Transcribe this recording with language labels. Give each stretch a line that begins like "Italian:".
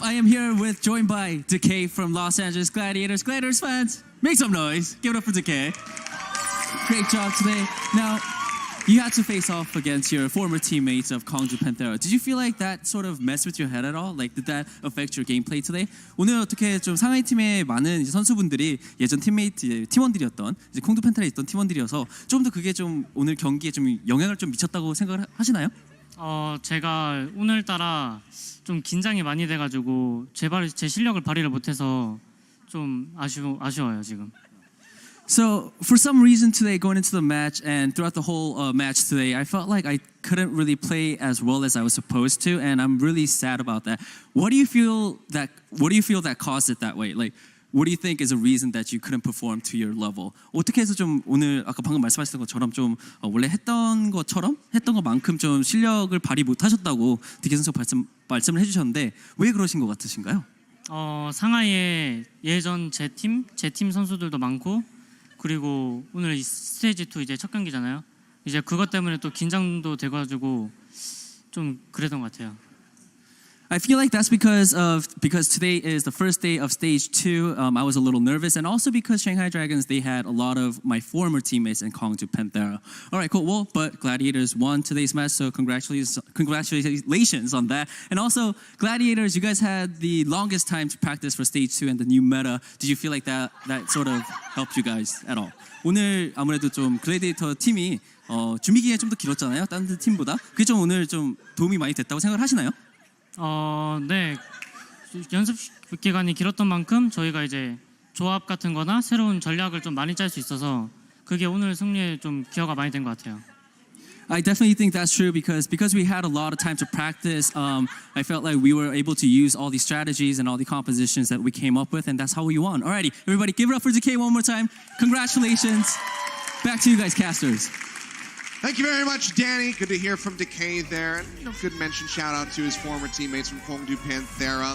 English: I am here joined by Decay from Los Angeles Gladiators. Gladiators fans, make some noise. Give it up for Decay. Great job today. Now, you had to face off against your former teammates of Gwangju Panthera. Did you feel like that sort of messed with your head at all? Like, did that affect your gameplay today?
Korean: 오늘 어떻게 좀 상하이 팀의 많은 이제 선수분들이 예전 팀원들이었던 이제 콩두 팬테라에 있던 팀원들이어서 좀 더 그게 좀 오늘 경기에 좀 영향을 좀 미쳤다고 생각을 하시나요? 제가 오늘따라 좀 긴장이 많이 돼가지고 제 실력을 발휘를 못해서 좀 아쉬워요 지금.
English: So, for some reason today, going into the match and throughout the whole match today, I felt like I couldn't really play as well as I was supposed to, and I'm really sad about that. What do you feel that caused it that way? Like, what do you think is a reason that you couldn't perform to your level?
Korean: 어떻게 해서 좀 오늘 아까 방금 말씀하셨던 것처럼 좀 원래 했던 것만큼 좀 실력을 발휘 못하셨다고 디케 선수 말씀을 해주셨는데 왜 그러신 것 같으신가요? 상하이에 예전 제 팀 선수들도 많고. 그리고 오늘 이 스테이지 2 이제 첫 경기잖아요. 이제 그것 때문에 또 긴장도 돼가지고 좀 그랬던 것 같아요.
English: I feel like that's because today is the first day of stage 2. I was a little nervous, and also because Shanghai Dragons, they had a lot of my former teammates in Gwangju Panthera. All right, cool. Well, but Gladiators won today's match, so congratulations on that. And also, Gladiators, you guys had the longest time to practice for stage 2 and the new meta. Did you feel like that sort of helped you guys at all?
Korean: 오늘 아무래도 좀 글래디에이터 팀이 준비 기간이 좀 더 길었잖아요, 다른 팀보다. 그게 좀 오늘 좀 도움이 많이 됐다고 생각을 하시나요? 네. 연습 기간이 길었던 만큼 저희가 이제 조합 같은 거나 새로운 전략을 좀 많이 짤 수 있어서 그게 오늘 승리에 좀 기여가 많이 된 것 같아요.
English: I definitely think that's true because we had a lot of time to practice. I felt like we were able to use all these strategies and all the compositions that we came up with, and that's how we won. Alrighty, everybody, give it up for Decay one more time. Congratulations. Back to you guys, casters. Thank you very much, Danny. Good to hear from Decay there. And, good mention, shout out to his former teammates from Gwangju Panthera.